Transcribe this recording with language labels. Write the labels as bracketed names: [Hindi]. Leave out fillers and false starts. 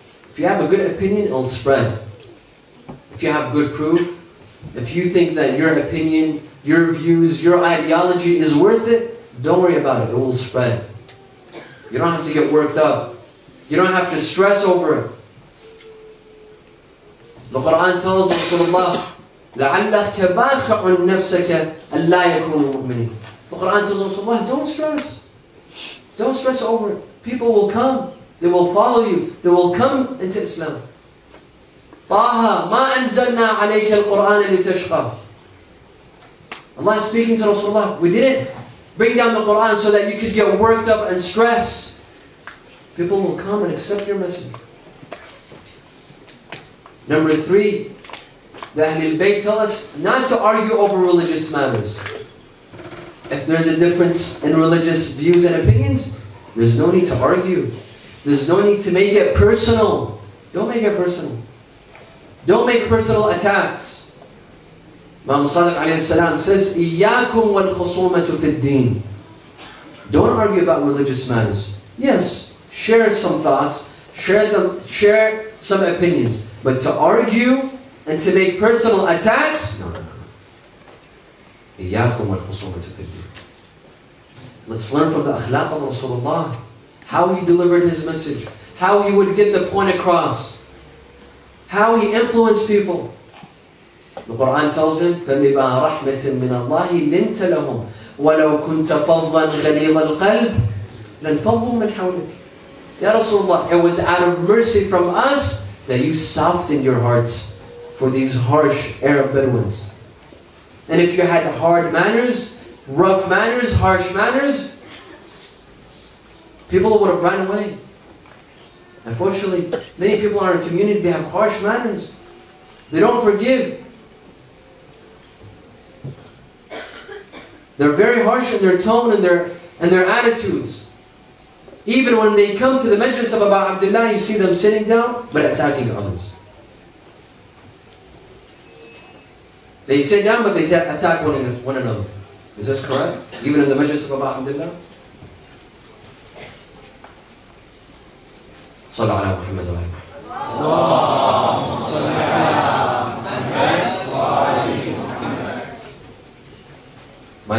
[English] If you have a good opinion, it'll spread. If you have good proof, if you think that your opinion, your views, your ideology is worth it, don't worry about it. It will spread. You don't have to get worked up. You don't have to stress over it. The Quran tells Rasulullah, [Arabic] لَعَلَّكَ بَاخِعٌ نَفْسَكَ أَلَّا يَكُونُوا مُؤْمِنِينَ. [English] The Quran tells Rasulullah, don't stress. Don't stress over it. People will come. They will follow you. They will come into Islam. [Arabic] طه ما أنزلنا عليك القرآن لتشقى. [English] Allah is speaking to Rasulullah. We didn't bring down the Quran so that you could get worked up and stress. People will come and accept your message. Number three, the Ahlul Bayt tell us not to argue over religious matters. If there's a difference in religious views and opinions, there's no need to argue. There's no need to make it personal. Don't make it personal. Don't make personal attacks. Imam Sadiq alayhi salam says, [Arabic] إِيَّاكُمْ وَالْخُصُومَةُ فِي الدِّينِ. [English] Don't argue about religious matters. Yes, share some thoughts, share some opinions. But to argue and to make personal attacks, no. [Arabic] إِيَّاكُمْ وَالْخُصُومَةُ فِي الدِّينِ. [English] Let's learn from the akhlaq of Rasulullah. How he delivered his message. How he would get the point across. How he influenced people. The Quran tells him, [Arabic] فَبِمَا رَحْمَةٍ مِّنَ اللَّهِ لِنْتَ لَهُمْ وَلَوْ كُنْتَ فَضًّا غَلِيظَ الْقَلْبِ لَانْفَضُّوا مِنْ حَوْلِكَ. [English] Ya Rasulullah, it was out of mercy from us that you softened your hearts for these harsh Arab Bedouins. And if you had hard manners, rough manners, harsh manners, people would have run away. Unfortunately, many people in our community, they have harsh manners. They don't forgive. They're very harsh in their tone and their attitudes. Even when they come to the Majalis of Abu Abdullah, you see them sitting down, but attacking others. They sit down, but they attack one another. Is this correct? Even in the Majalis of Abu Abdullah? [Arabic] صلى على محمد وعلى آله. My